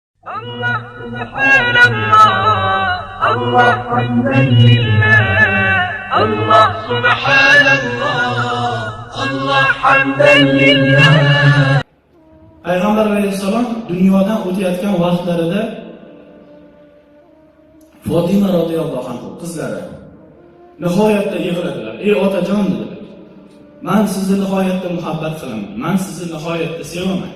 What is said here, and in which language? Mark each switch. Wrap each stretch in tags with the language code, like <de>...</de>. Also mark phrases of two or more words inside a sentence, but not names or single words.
<ar>الله سبحان الله الله حمدا لله الله سبحان الله الله حمدا لله.</ar> <uz>Payg'ambar alayhissalom dunyodan o'tayotgan vaqtlarida Fatima radhiyallohu anha qizlari nihoyatda yig'ladilar. Ey otajon dedilar. Men sizni nihoyatda muhabbat qilaman. Men sizni nihoyatda sevaman.</uz>